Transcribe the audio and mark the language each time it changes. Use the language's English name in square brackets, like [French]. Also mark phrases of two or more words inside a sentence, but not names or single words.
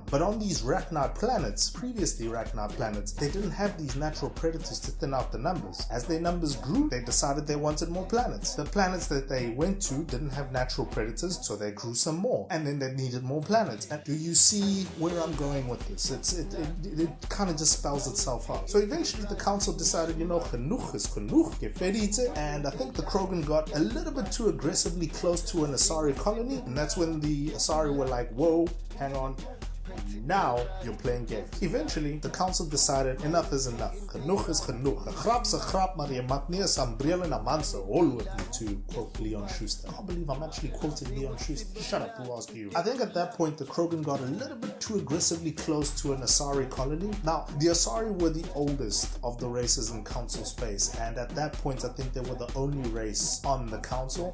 [English] But on these Rachni planets, previously Rachni planets, they didn't have these natural predators to thin out the numbers. As their numbers grew, they decided they wanted more planets. The planets that they went to didn't have natural predators, so they grew some more, and then they needed more planets. And do you see where I'm going with this? It kind of just spells itself out. So eventually the council decided, [Afrikaans] genoeg is genoeg, [English] and I think the Krogan got a little bit too aggressively close to an Asari colony, and that's when the Asari were like, whoa, hang on, now you're playing games. Eventually, the council decided enough is enough. [Afrikaans] Genoeg is genoeg. A grap's a grap, maar je maakt nie 'n sambreel en 'n man se hol [English] with me, to quote Leon Schuster. I can't believe I'm actually quoting Leon Schuster. Shut up, who asked you? I think at that point, the Krogan got a little bit too aggressively close to an Asari colony. Now, the Asari were the oldest of the races in council space, and at that point, I think they were the only race on the council.